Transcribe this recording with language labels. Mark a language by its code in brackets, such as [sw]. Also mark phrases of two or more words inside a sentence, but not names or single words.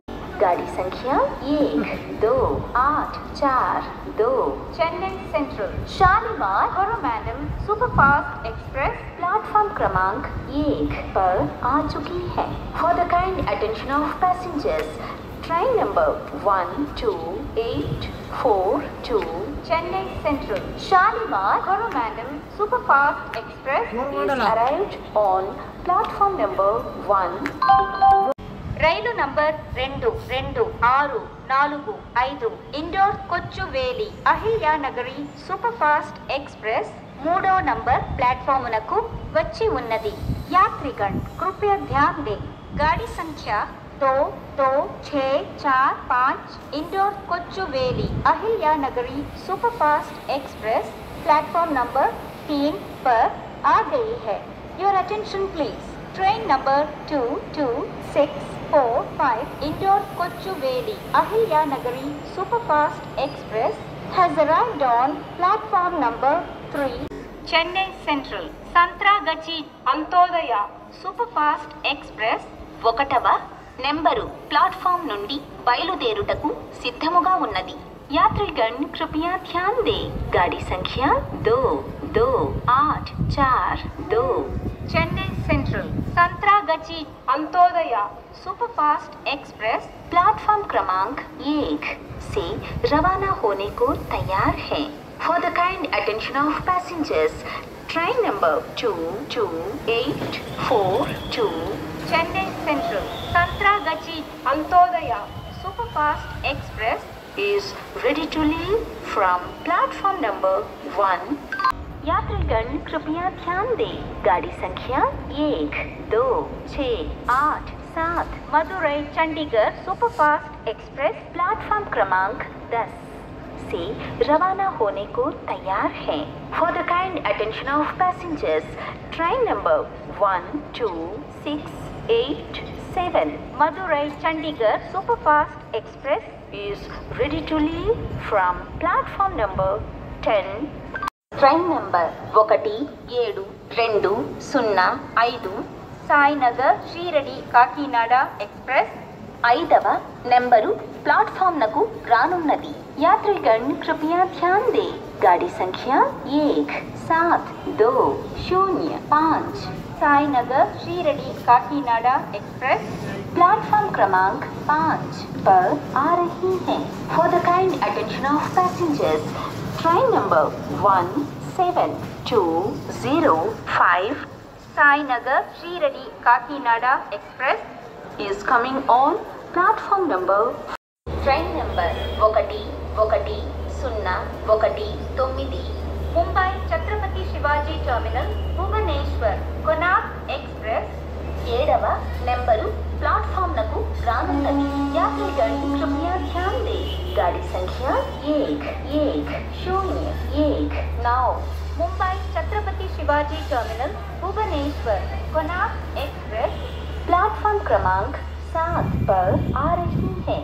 [hi] गाड़ी संख्या 1, 2, 8, 4, 2 चेन्नई सेंट्रल शालीमार कोरोमंडल सुपर फास्ट एक्सप्रेस प्लेटफॉर्म क्रमांक 1 पर आ चुकी है. [en] For the kind attention of passengers, train number 1, 2, 8, 4, 2 चेन्नई सेंट्रल शालीमार कोरोमंडल सुपर फास्ट एक्सप्रेस is arrived on platform number 1. [te] రైలు నంబర్ 2, 2, 6, 4, 5 ఇండోర్ కొచ్చువేలి అహిల్యా నగరి సూపర్ ఫాస్ట్ ఎక్స్ప్రెస్ 3వ నంబర్ ప్లాట్ఫామునకు వచ్చి ఉన్నది. [hi] యాత్రిగण कृपया ध्यान दें. गाड़ी संख्या 2, 2, 6, 4, 5 इंडोर कोच्चुवेली अहिल्या नगरी सुपर फास्ट एक्सप्रेस प्लेटफॉर्म नंबर 3 पर आ गई है. [en] Your attention please. Train number 2, 2, 6, 4, 5 इंडोर कोच्चुवेली अहिल्या नगरी सुपर फास्ट एक्सप्रेस has arrived on platform number 3. [te] చెన్నై సెంట్రల్ సంత్రాగచి అంత్యోదయ సూపర్ ఫాస్ట్ ఎక్స్ప్రెస్ 1వ నెంబరు ప్లాట్ఫామ్ నుండి బయలుదేరుటకు సిద్ధముగా ఉన్నది. [hi] यात्रीगण कृपया ध्यान दें. गाड़ी संख्या 2, 2, 8, 4, 2 चेन्नई सेंट्रल संतरागची अंत्योदय सुपर फास्ट एक्सप्रेस प्लेटफॉर्म क्रमांक 1 से रवाना होने को तैयार है. [en] For the kind attention of passengers, train number 2, 2, 8, 4, 2 चेन्नई सेंट्रल संतरागची अंत्योदय सुपर फास्ट एक्सप्रेस is ready to leave from platform number 1. [hi] यात्रीगण कृपया ध्यान दें. गाड़ी संख्या 1, 2, 6, 8, 7 मदुरई चंडीगढ़ सुपर फास्ट एक्सप्रेस प्लेटफॉर्म क्रमांक 10 से रवाना होने को तैयार है. [en] For the kind attention of passengers, train number 1, 2, 6, 8, 7 मदुरई चंडीगढ़ सुपर फास्ट एक्सप्रेस is ready to leave from platform number 10. train number [te] 1, 7, 2, 0, 5 సాయినగర్ శ్రీరడి కాకినాడ ఎక్స్ప్రెస్ 5వ నెంబరు ప్లాట్ఫామ్ నకు రానున్నది. [hi] यात्रीगण कृपया ध्यान दें. गाड़ी संख्या 1, 7, 2, 0, 5 साईनगर श्रीरडी काकीनाडा एक्सप्रेस प्लेटफॉर्म क्रमांक 5 पर आ रही है. [en] For the kind attention of passengers, train number 1, 7, 2, 0, 5 साईनगर श्रीरडी काकीनाडा एक्सप्रेस is coming on platform number. train number [te] 1, 1, 0, 1, 9 मुंबई छत्रपति शिवाजी टर्मिनल भुवनेश्वर कोणार्क एक्सप्रेस 7వ నెంబరు प्लेटफॉर्म నకు రానున్నది. [hi] यात्रीगण कृपया ध्यान दें. गाड़ी संख्या 1, 1, 0, 1 9 मुंबई छत्रपति शिवाजी टर्मिनल भुवनेश्वर कोणार्क एक्सप्रेस प्लेटफॉर्म क्रमांक 7 पर आ रही है.